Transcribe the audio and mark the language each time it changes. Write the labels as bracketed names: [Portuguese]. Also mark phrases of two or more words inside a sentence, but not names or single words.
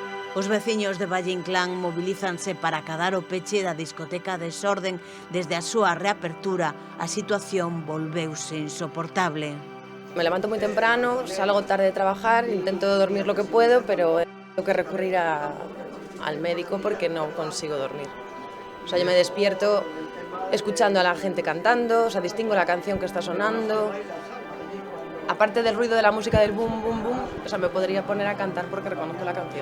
[Galician] Os veciños de Valle Inclán mobilízanse para acadar o peche da discoteca Desorden. Desde a súa reapertura, a situación volveuse insoportable. [Spanish] Me levanto muy temprano, salgo tarde de trabajar, intento dormir lo que puedo, pero tengo que recurrir al médico porque no consigo dormir. O sea, yo me despierto escuchando a la gente cantando, o sea, distingo la canción que está sonando. Aparte del ruido de la música del boom, boom, boom, o sea, me podría poner a cantar porque reconozco la canción.